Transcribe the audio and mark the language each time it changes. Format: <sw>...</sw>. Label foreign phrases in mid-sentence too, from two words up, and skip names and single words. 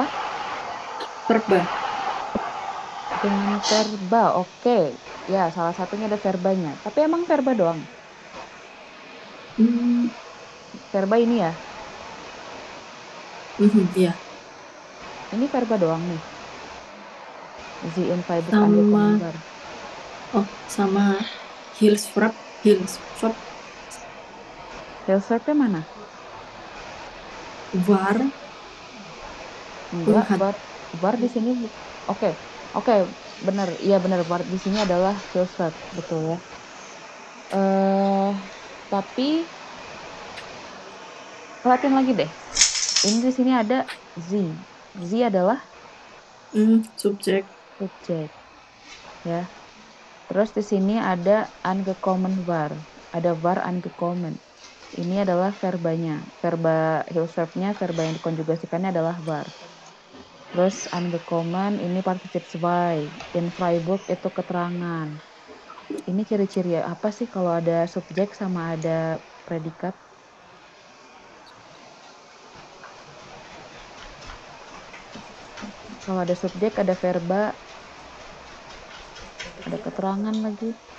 <id>Verba. Dengan verba. Oke. Ya, salah satunya ada verbanya. Tapi emang verba doang? Verba ini ya? Iya. Ini verba doang nih.</id> <de>Sie in Freiburg</de> <id>Sama.</id> <de>angekommen war.</de> <id>Oh, sama Hilfsverb. Hilfsverbnya mana? War. Enggak, var di sini. Oke, benar. Iya benar, var di sini adalah Hilfsverb, betul ya. Tapi perhatiin lagi deh. Ini di sini ada sie. Sie adalah subjek. Ya. Terus di sini ada</id> <de>angekommen war.</de> <id>Ada</id> <de>var angekommen.</de> <id>Ini adalah verbanya. Verba Hilfsverbnya, verba yang dikonjugasikannya adalah var. Terus angekommen ini partisip zwei. In Freiburg itu keterangan. Ini ciri-ciri apa sih kalau ada subjek sama ada predikat? Kalau ada subjek, ada verba, ada keterangan lagi.</id>